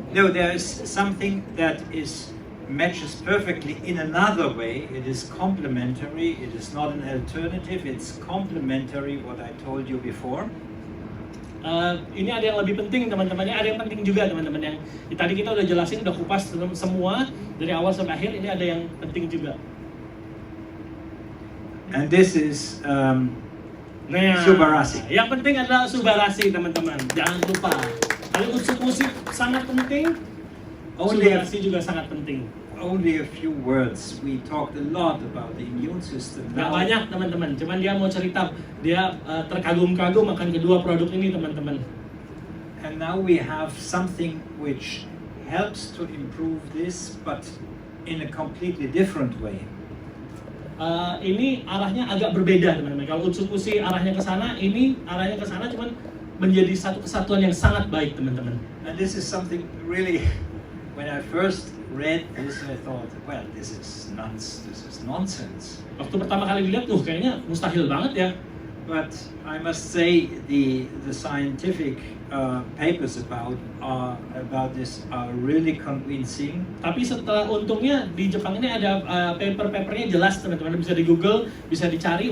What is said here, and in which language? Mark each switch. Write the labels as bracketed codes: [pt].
[en] No, there is something that matches perfectly in another way. It is complementary. It is not an alternative. It's complementary what I told you before. [id] Ini ada yang lebih penting teman-teman. Ada yang penting juga teman-teman. Yang tadi kita udah jelasin, udah kupas semua dari awal sampai akhir. Ini ada yang penting juga. [en] And this is Subarasi. [id] Yang penting adalah Subarasi teman-teman. Jangan lupa. Kalau Utsukushii sangat penting, Subarasi juga sangat penting. [en] Only a few words. We talked a lot about the immune system. [id] Gak banyak teman-teman. Cuman dia mau cerita, dia terkagum-kagum akan kedua produk ini teman-teman. [en] And now we have something which helps to improve this, but in a completely different way. [id] Ini arahnya agak berbeda teman-teman. Kalau Utsukushii arahnya ke sana, ini arahnya ke sana, cuman menjadi satu kesatuan yang sangat baik teman-teman. [en] And this is something really. When I first read this, I thought, well, this is nonsense. [id] Waktu pertama kali dilihat, kayaknya mustahil banget ya. [en] But I must say the scientific papers about this are really convincing. [id] Tapi untungnya di Jepang ini ada paper-papernya jelas teman-teman, bisa di Google, bisa dicari.